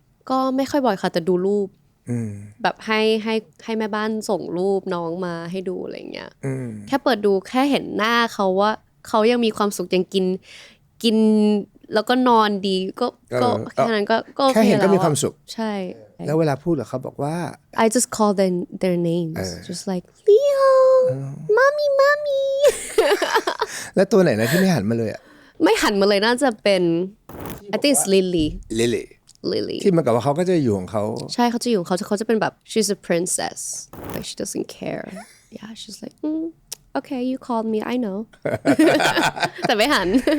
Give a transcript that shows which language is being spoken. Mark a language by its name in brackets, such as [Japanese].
[Thai] ก็ไม่ค่อยบ่อยค่ะแต่ดูรูปแบบให้แม่บ้านส่งรูปน้องมาให้ดูอะไรเงี้ยแค่เปิดดูแค่เห็นหน้าเขาว่าเขายังมีความสุขยังกินแล้วก็นอนดีก็แค่นั้นก็โอเคแล้ว แค่เห็นก็มีความสุข ใช่ แล้วเวลาพูดกับเขาบอกว่า [English] I just call their names just like Leo mommy [Thai] แล้วตัวไหนนะที่ไม่หันมาเลยอะ ไม่หันมาเลยน่าจะเป็น [English] I think it's Lily [Thai] ลิลี่ที่เหมันกับว่าเขาก็จะอยู่ของเขา ใช่เขาจะอยู่ของเขาจะเป็นแบบ [English] she's a princess like she doesn't care yeah she's like okay you called me I know [Thai] แต่ไม่หัน